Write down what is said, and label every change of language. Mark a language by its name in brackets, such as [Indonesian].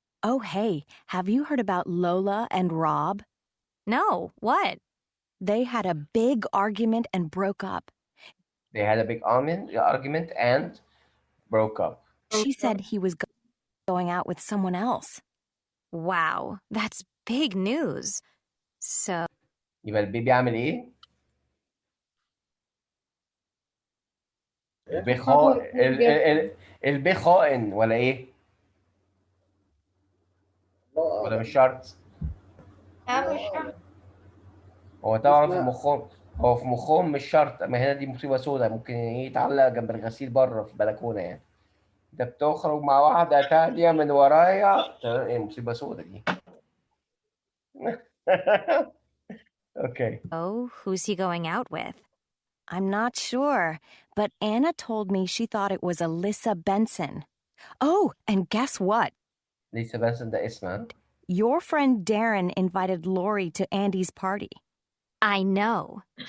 [English] Oh, hey, have you heard about Lola and Rob? No, what? They had a big argument and broke up. They had a big argument and broke up. She said he was going out with someone else. Wow, that's big news. So, [Arabic] يبقى البيبي عامل ايه؟ البي البي خائن ولا ايه؟ ولا مش شرط؟ هو طبعا في مخهم، هو في مخهم مش شرط، اما هنا دي مصيبة سوداء، ممكن يتعلق جنب الغسيل بره في البلكونة يعني. انت بتخرج مع واحدة تانية من ورايا، ايه مصيبة سوداء دي. [English] Okay. oh, who's he going out with? I'm not sure, but Anna told me she thought it was Alyssa Benson. Oh, and guess what? [Arabic] لسه بس ده اسمها. [English] Your friend Darren invited Lori to Andy's party. I know.